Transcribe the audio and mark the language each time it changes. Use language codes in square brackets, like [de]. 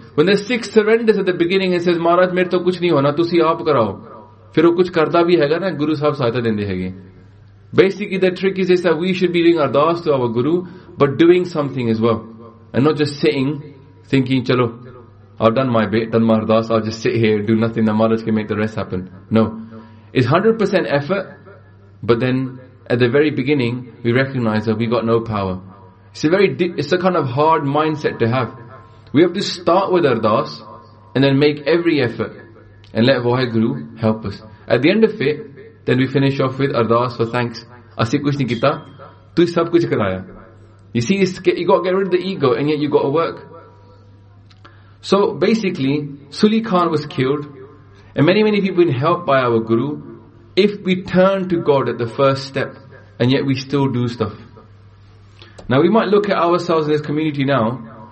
[en] When the Sikh surrenders at the beginning and says, [pa] ਮਹਾਰਾਜ, ਮੇਰੇ ਤੋ ਕੁਝ ਨਹੀ ਹੋਣਾ, ਤੁਸੀ ਆਪ ਕਰਾਓ. ਫਿਰ ਉਹ ਕੁਝ ਕਰਦਾ ਭੀ ਹੈਗਾ ਨਾ, ਗੁਰੂ ਸਾਹਿਬ ਸਾਥ ਦੇਂਦੇ ਹੈਗੇ. [en] Basically, the trick is this, that we should be doing ardaas to our Guru, but doing something as well. And not just sitting, thinking, chalo, I've done my bit, done my ardaas, I'll just sit here, do nothing, the Maharaj can make the rest happen. No. It's 100% effort, but then at the very beginning, we recognize that we got no power. It's a kind of hard mindset to have. We have to start with ardaas and then make every effort and let Waheguru help us. At the end of it, then we finish off with ardaas for thanks. [pa] ਅਸੀ ਕੁਝ ਨਹੀ ਕੀਤਾ, ਤੂ ਸਭ ਕੁਝ ਕਰਾਇਆ. [en] You see, you got to get rid of the ego and yet you got to work. So basically, Suli Khan was killed and many, many people have been helped by our Guru if we turn to God at the first step and yet we still do stuff. Now we might look at ourselves in this community now.